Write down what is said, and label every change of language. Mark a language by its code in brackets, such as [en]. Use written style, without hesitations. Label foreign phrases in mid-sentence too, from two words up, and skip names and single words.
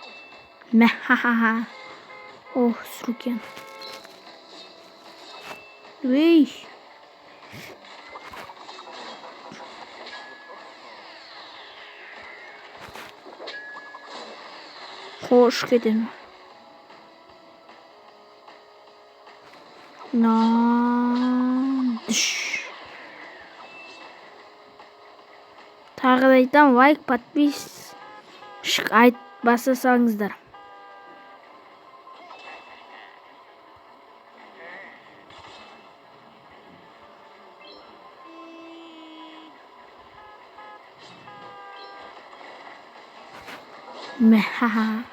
[tr] Мәхаха. Ох, сүрген. Ей. Hoş geldin. Düş. [kk] Тағы да айтамын, лайк, подписчик баса салыңыздар. Мә, ха-ха.